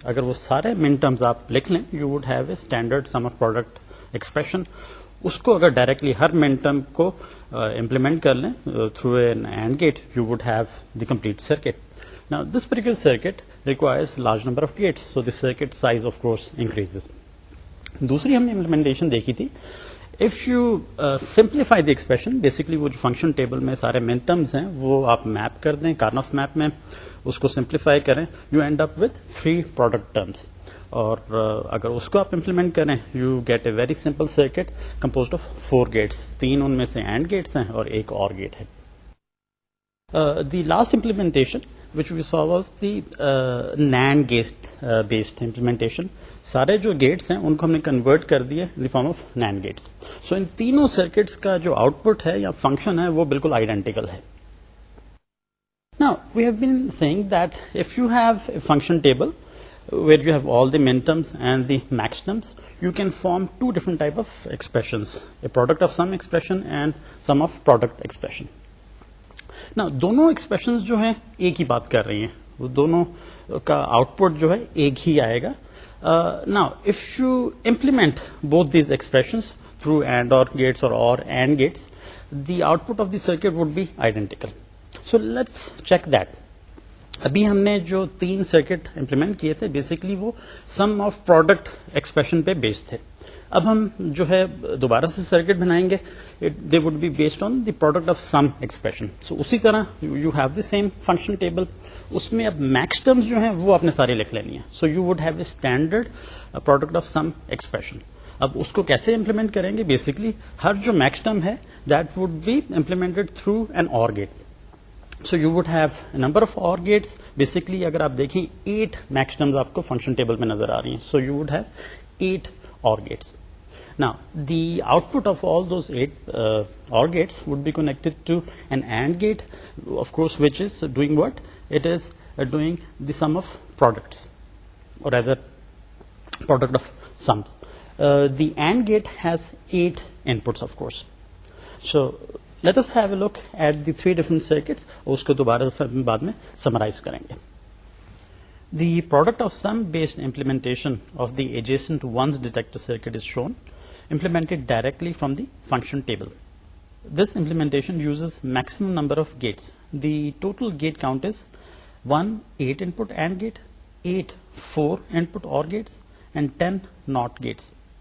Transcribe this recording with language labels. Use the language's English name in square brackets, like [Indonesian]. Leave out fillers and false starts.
[Urdu] اگر وہ سارے min terms آپ لکھ لیں, [English] you would have a standard sum of product expression. [Urdu] اس کو اگر ڈائریکٹلی ہر min term کو implement کر لیں [English] through an AND gate, you would have the complete circuit. Now this particular circuit requires large number of gates, so the circuit size of course increases. [Urdu] دوسری ہم نے implementation دیکھی تھی. [English] If you simplify the expression, [Urdu] basically وہ جو function table میں سارے min terms ہیں وہ آپ میپ کر دیں, کارنف میپ میں اس کو سمپلیفائی کریں, [English] you end up with 3 product terms. [Urdu] اور اگر اس کو آپ امپلیمنٹ کریں, [English] you get a very simple circuit composed of 4 gates. [Urdu] 3 ان میں سے AND gates ہیں اور ایک اور گیٹ ہے. [English] The last implementation which we saw was the NAND based implementation. [Urdu] سارے جو گیٹس ہیں ان کو ہم نے کنورٹ کر دیے ان دی فارم آف NAND گیٹس. سو ان تینوں سرکٹس کا جو آؤٹ پٹ ہے یا فنکشن ہے وہ بالکل آئیڈینٹیکل ہے. [English] Now we have been saying that if you have a function table where you have all the min terms and the max terms, you can form 2 different type of expressions, a product of sum expression and sum of product expression. [Urdu] Now دونوں expressions جو ہیں ایک ہی بات کر رہی ہیں, وہ دونوں کا آؤٹ پٹ جو ہے ایک ہی آئے گا. [English] Now if you implement both these expressions through AND OR gates or AND gates, the output of the circuit would be identical. So let's check that. [Urdu] ابھی ہم نے جو 3 سرکٹ امپلیمنٹ کیے تھے بیسکلی وہ سم آف پروڈکٹ ایکسپریشن پہ based تھے. اب ہم جو ہے دوبارہ سے سرکٹ بنائیں گے, [English] They would be based on the product of sum expression. [Urdu] سو اسی طرح [English] you have the same function table, [Urdu] اس میں اب میکس ٹرمز جو ہیں وہ آپ نے ساری لکھ لینی ہے. [English] So you would have a standard product of sum expression. اب اس کو کیسے امپلیمنٹ کریں گے, بیسکلی ہر جو میکس ٹرم ہے that would be implemented through an OR gate. So you would have a number of OR gates. [Urdu] Basically اگر آپ دیکھیں 8 max terms آپ کو فنکشن ٹیبل میں نظر آ رہی ہیں. [English] So you would have 8 OR gates. Now the output of all those 8 OR gates would be connected to an AND gate, of course, which is doing what? It is doing the sum of products, or rather product of sums. The AND gate has 8 inputs, of course. So let us have a look at the 3 different circuits. [Urdu] اس کو دوبارہ بعد میں summarize کریں گے. [English] The product of sum based implementation of the adjacent ones detector circuit is shown, implemented directly from the function table. This implementation uses maximum number of gates. The total gate count is 1 8 input AND gate, 8 4 input OR gates, and 10 NOT gates.